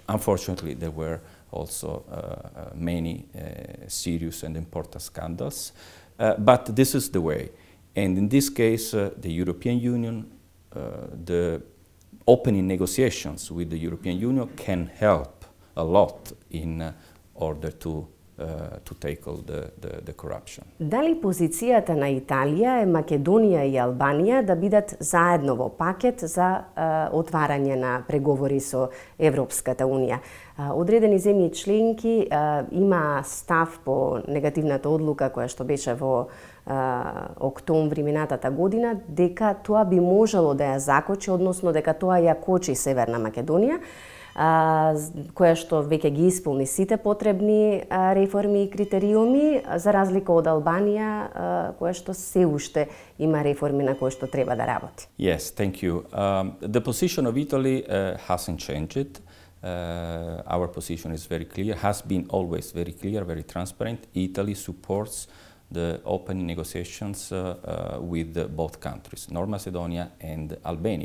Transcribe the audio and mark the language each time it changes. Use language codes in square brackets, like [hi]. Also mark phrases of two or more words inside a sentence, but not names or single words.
[en] Unfortunately, there were also many serious and important scandals, but this is the way. And in this case, the European Union, the opening negotiations with the European Union can help a lot in order to tackle the corruption. [mk] Дали позицијата на Италија, Македонија и Албанија да бидат заедно во пакет за отварање на преговори со Европската Унија? Одредени земји членки има став по негативната одлука која што беше во октомври минатата година, дека тоа би можело да ја закочи, односно дека тоа ја кочи Северна Македонија, која што веќе ги исполни сите потребни реформи и критериуми, за разлика од Албанија, која што се уште има реформи на кои што треба да работи. [en] Yes, thank you. The position of Italy hasn't changed. Our position is very clear, has been always very clear, very transparent. Italy supports the opening negotiations with both countries, North Macedonia and Albania.